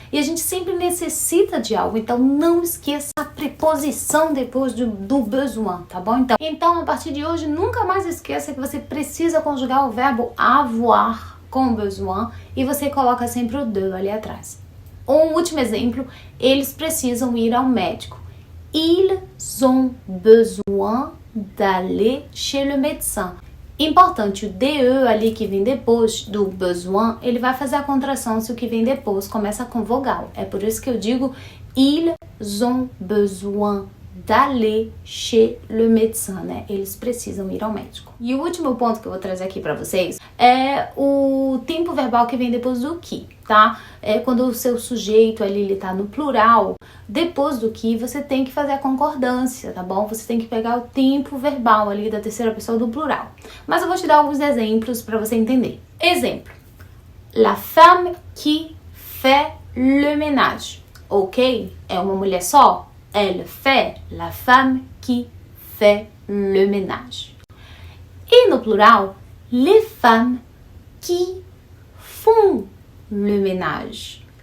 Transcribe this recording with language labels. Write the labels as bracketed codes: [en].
[pt] E a gente sempre necessita de algo, então não esqueça a preposição depois do besoin, tá bom? Então, a partir de hoje, nunca mais esqueça que você precisa conjugar o verbo avoir com besoin e você coloca sempre o de ali atrás. Um último exemplo, eles precisam ir ao médico. [fr] Ils ont besoin d'aller chez le médecin. [pt] Importante, o DE ali que vem depois do besoin, ele vai fazer a contração se o que vem depois começa com vogal. É por isso que eu digo [fr] ils ont besoin d'aller chez le médecin, [pt] né? Eles precisam ir ao médico. E o último ponto que eu vou trazer aqui para vocês é o tempo verbal que vem depois do que, tá? É quando o seu sujeito ali ele tá no plural, depois do que você tem que fazer a concordância, tá bom? Você tem que pegar o tempo verbal ali da terceira pessoa do plural. Mas eu vou te dar alguns exemplos para você entender. [fr] Exemplo: la femme qui fait le ménage. Ok? [pt] É uma mulher só? [fr] Elle fait, la femme qui fait le ménage. [pt] E no plural, [fr] les femmes qui font le ménage.